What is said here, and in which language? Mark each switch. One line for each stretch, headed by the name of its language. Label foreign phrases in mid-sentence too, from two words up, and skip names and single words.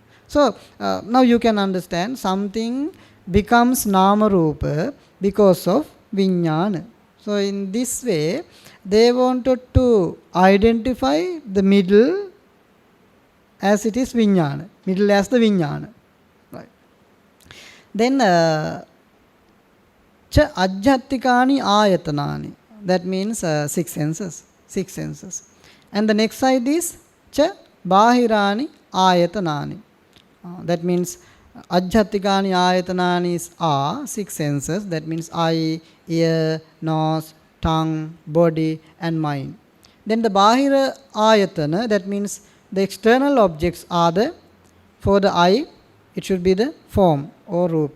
English: So now you can understand, something becomes
Pali: Nama Rupa
English: because of Vijnana. So in this way, they wanted to identify the middle as it is Vijnana, middle as the Vijnana. Right. Then
Pali: cha ajjhattikani ayatanani,
English: that means 6 senses. And the next side is
Pali: cha bahirani ayatanani.
English: That means
Pali: ajjhattikani ayatanani
English: are 6 senses. That means eye, ear, nose, tongue, body and mind. Then the
Pali: bahira ayatana,
English: that means the external objects are the, for the eye, it should be the form or rupa.